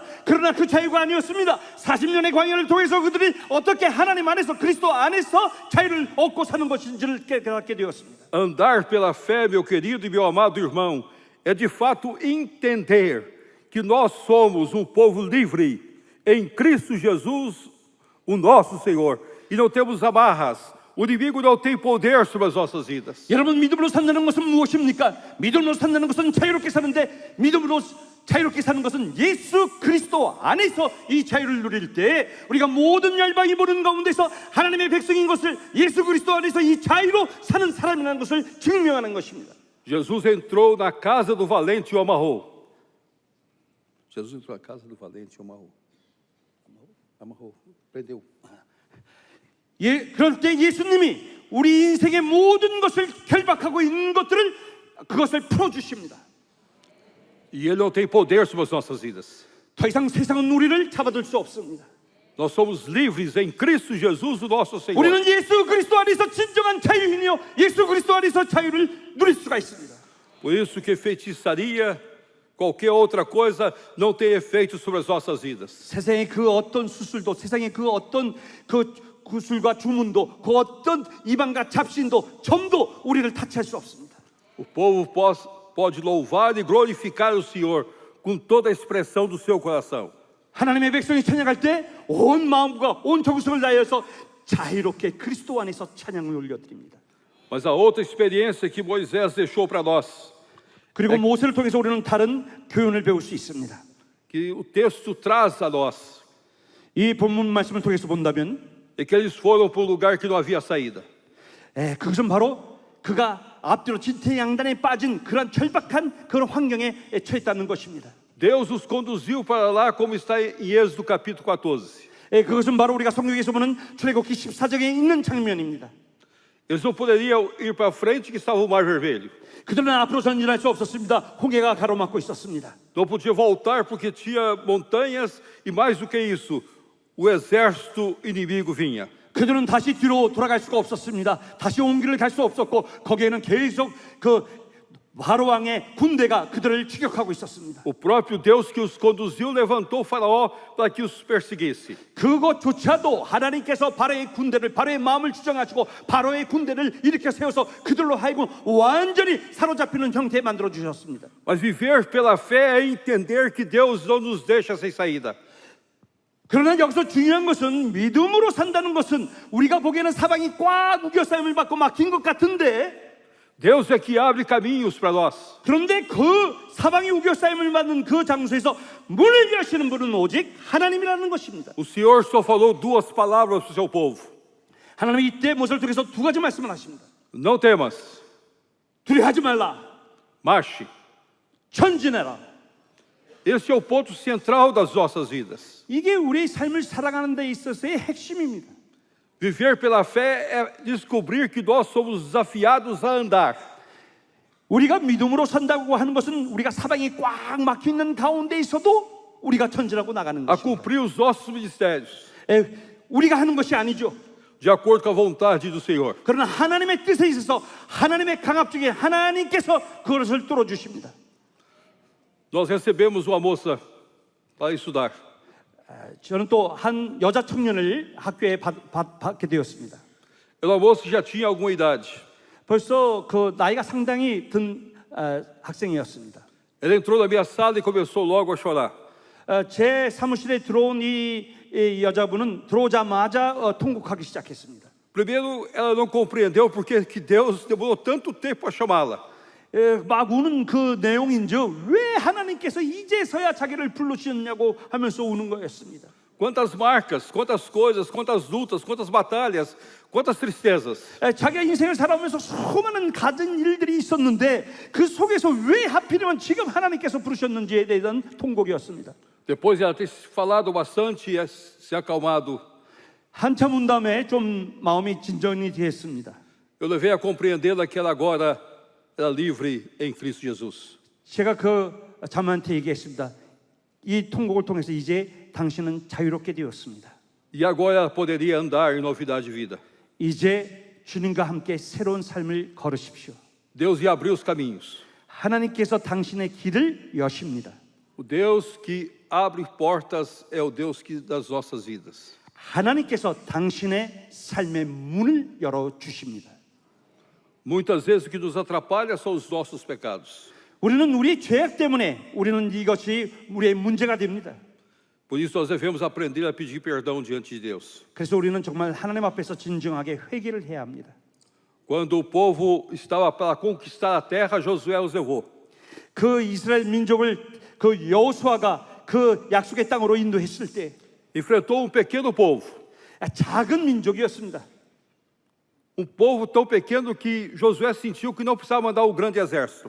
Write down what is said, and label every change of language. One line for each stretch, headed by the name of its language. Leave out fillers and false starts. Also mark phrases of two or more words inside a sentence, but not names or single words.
Korean: 그러나 그 자유가 아니었습니다. 40년의 광야를 통해서 그들이 어떻게 하나님 안에서 그리스도 안에서 자유를 얻고 사는 것인지를 깨닫게 되었습니다.
Portuguese: Andar pela fé, meu querido e meu amado irmão, é de fato entender que nós somos um povo livre em Cristo Jesus, o nosso Senhor, e não temos amarras. O inimigo não tem poder sobre as nossas vidas.
Korean: 여러분, 믿음으로 산다는 것은 무엇입니까? 믿음으로 산다는 것은 자유롭게 사는데, 믿음으로 자유롭게 사는 것은 예수 그리스도 안에서 이 자유를 누릴 때 우리가 모든 열방이 보는 가운데서 하나님의 백성인 것을, 예수 그리스도 안에서 이 자유로 사는 사람이라는 것을 증명하는 것입니다.
Portuguese: Jesus entrou na casa do valente e o amarrou. Jesus entrou na casa do valente e o amarrou. Amarrou, prendeu.
Korean: 그럴 때 예수님이 우리 인생의 모든 것을 결박하고 있는 것들을, 그것을 풀어주십니다.
Portuguese: E Ele não tem poder sobre as nossas vidas.
Korean: 더 이상 세상은 우리를 잡아둘 수 없습니다.
Portuguese: Nós somos livres em Cristo Jesus, o nosso Senhor.
Korean: 우리는 예수 그리스도 안에서 진정한 자유인이요, 예수 그리스도 안에서 자유를 누릴 수가 있습니다.
Portuguese: Por isso que feitiçaria, qualquer outra coisa, não tem efeito sobre as nossas vidas.
Korean: 세상의 그 어떤 수술도, 세상의 그 어떤 그 구술과 주문도, 그 어떤 이방과 잡신도, 점도 우리를 타치할 수 없습니다.
Portuguese: O povo pode louvar e glorificar o Senhor com toda a expressão do seu coração.
Korean: 하나님의 백성이 찬양할 때 온 마음과 온 정성을 다해서 자유롭게 그리스도 안에서 찬양을 올려드립니다.
Portuguese: Mas a outra experiência que Moisés deixou para nós,
Korean: 그리고 모세를 통해서 우리는 다른 교훈을 배울 수 있습니다.
Portuguese: que o texto traz a nós,
Korean: 이 본문 말씀을 통해서 본다면,
Portuguese: é que eles foram para um lugar que não havia saída.
Korean: 그것은 바로 그가 앞뒤로 진퇴양단에 빠진 그런 절박한 그런 환경에 처했다는 것입니다.
Portuguese: Deus os conduziu para lá, como está em Êxodo capítulo 14.
Korean: 그것은 바로 우리가 성경에서 보는 출애굽기 14장에 있는 장면입니다.
Portuguese: Eles não poderiam ir para frente, que estava o Mar Vermelho.
Korean: 그들은 앞으로 전진할 수 없었습니다. 홍해가 가로막고 있었습니다.
Portuguese: Não podia voltar porque tinha montanhas e mais do que isso, o exército inimigo vinha.
Korean: 그들은 다시 뒤로 돌아갈 수가 없었습니다. 다시 온 길을 갈 수 없었고, 거기에는 계속 그 바로 왕의 군대가 그들을 추격하고 있었습니다.
Portuguese: O próprio Deus que os conduziu levantou o faraó para que os perseguisse.
Korean: 그것조차도 하나님께서 바로의 군대를, 바로의 마음을 주장하시고 바로의 군대를 일으켜 세워서 그들로 하여금 완전히 사로잡히는 형태에 만들어 주셨습니다.
Portuguese: Mas viver pela fé é entender que Deus não nos deixa sem saída.
Korean: 그러나 여기서 중요한 것은, 믿음으로 산다는 것은 우리가 보기에는 사방이 꽉 우겨싸임을 받고 막힌 것 같은데,
Portuguese: Deus é que abre caminhos para nós.
Korean: 그런데 그 사방이 우겨싸임을 받는 그 장소에서 문을 여시는 분은 오직 하나님이라는 것입니다.
Portuguese: O Senhor só falou duas palavras para o seu povo.
Korean: 하나님이 이때 모세를 통해서 두 가지 말씀을 하십니다.
Portuguese: Não temas,
Korean: 두려워하지 말라,
Portuguese: marche.
Korean: 전진해라.
Portuguese: Esse é o ponto central das nossas vidas.
Korean: 이게 우리의 삶을 살아가는 데 있어서의 핵심입니다.
Portuguese: Viver pela fé é descobrir que nós somos desafiados a andar.
Korean: 우리가 믿음으로 산다고 하는 것은 우리가 사방이 꽉 막혀 있는 가운데 있어도 우리가 전진하고 나가는
Portuguese: A
Korean: 것입니다.
Portuguese: cumprir os nossos ministérios,
Korean: 우리가 하는 것이 아니죠.
Portuguese: de acordo com a vontade do Senhor.
Korean: 그러나 하나님의 뜻에 있어서 하나님의 강압 중에 하나님께서 그것을 뚫어주십니다.
Portuguese: Nós recebemos uma moça para estudar.
Korean: 저는 또 한 여자 청년을 학교에 받게 되었습니다.
Portuguese: Era uma moça que já tinha alguma idade.
Korean: 벌써 그 나이가 상당히 든 학생이었습니다.
Portuguese: Ela entrou na minha sala e começou logo a chorar.
Korean: 제 사무실에 들어온 이 여자분은 들어오자마자 통곡하기 시작했습니다.
Portuguese: Primeiro, ela não compreendeu porque que Deus demorou tanto tempo a chamá-la.
Korean: 막 우는 그 내용인즉 왜 하나님께서 이제서야 자기를 불러주셨냐고 하면서 우는 거였습니다.
Portuguese: Quantas marcas, quantas coisas, quantas lutas, quantas batalhas, quantas tristezas.
Korean: 자기가 인생을 살아오면서 수많은 가진 일들이 있었는데 그 속에서 왜 하필이면 지금 하나님께서 부르셨는지에 대한 통곡이었습니다.
Portuguese: Depois de ela ter falado bastante e se acalmado,
Korean: 한참 운 다음에 좀 마음이 진정이 됐습니다.
Portuguese: eu levei a compreendê-la que ela agora era livre em Cristo Jesus.
Korean: 제가 그 자매한테 얘기했습니다. 이 통곡을 통해서 이제 당신은 자유롭게 되었습니다.
Portuguese: E agora ela poderia andar em novidade de vida.
Korean: 이제 주님과 함께 새로운 삶을 걸으십시오.
Portuguese: Deus ia abrir os caminhos.
Korean: 하나님께서 당신의 길을 여십니다.
Portuguese: O Deus que abre portas é o Deus que das nossas vidas.
Korean: 하나님께서 당신의 삶의 문을 열어 주십니다.
Portuguese: Muitas vezes o que nos atrapalha são os nossos pecados.
Korean: 우리는 우리 죄악 때문에 우리는 이것이 우리의 문제가 됩니다.
Portuguese: Por isso nós devemos aprender a pedir perdão diante de Deus.
Korean: 그래서 우리는 정말 하나님 앞에서 진정하게 회개를 해야 합니다.
Portuguese: Quando o povo estava para conquistar a terra, Josué os levou.
Korean: 그 이스라엘 민족을 그 여호수아가 그 약속의 땅으로 인도했을 때
Portuguese: Enfrentou um pequeno povo.
Korean: 작은 민족이었습니다.
Portuguese: Um povo tão pequeno que Josué sentiu que não precisava mandar o grande exército.